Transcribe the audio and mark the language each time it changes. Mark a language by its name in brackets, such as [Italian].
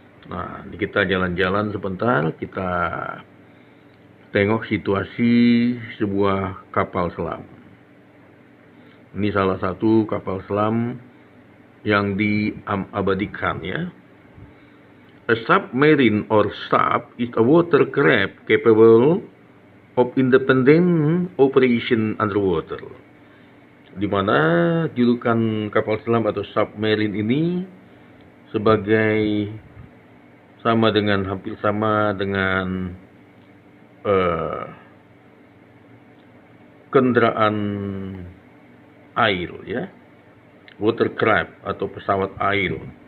[Indonesian] Nah, kita jalan-jalan sebentar, kita tengok situasi sebuah kapal selam. Ini salah satu kapal selam yang diabadikan ya. [English] A submarine or sub is a watercraft capable of independent operation underwater. [Indonesian] Di mana julukan kapal selam atau submarine ini sebagai hampir sama dengan kendaraan air ya, watercraft atau pesawat air.